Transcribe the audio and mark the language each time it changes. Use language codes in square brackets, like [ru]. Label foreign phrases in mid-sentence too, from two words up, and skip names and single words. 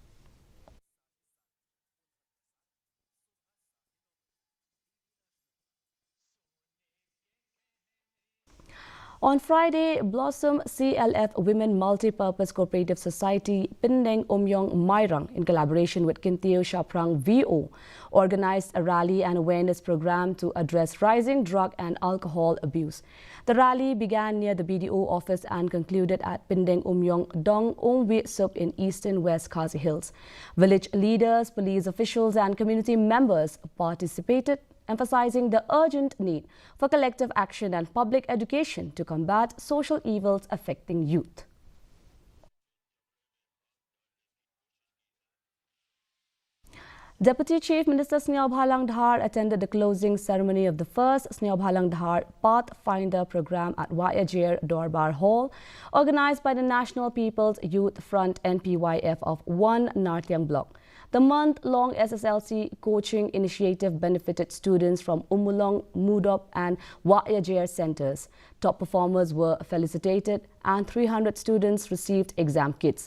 [en] On Friday, Blossom CLF Women Multi-Purpose Cooperative Society Pindeng Umyong Mairang, in collaboration with Kintio Shaprang VO, organized a rally and awareness program to address rising drug and alcohol abuse. The rally began near the BDO office and concluded at Pindeng Umyong Dong Umwi Sup in eastern West Khasi Hills. Village leaders, police officials and community members participated, emphasizing the urgent need for collective action and public education to combat social evils affecting youth. Deputy Chief Minister Snehaw Bhalang Dhar attended the closing ceremony of the first Snehaw Bhalang Dhar Pathfinder program at Wayajer Dorbar Hall, organized by the National People's Youth Front NPYF of 1 Nartyang Block. The month-long SSLC coaching initiative benefited students from Umulong, Mudop and Wayajer centers. Top performers were felicitated and 300 students received exam kits.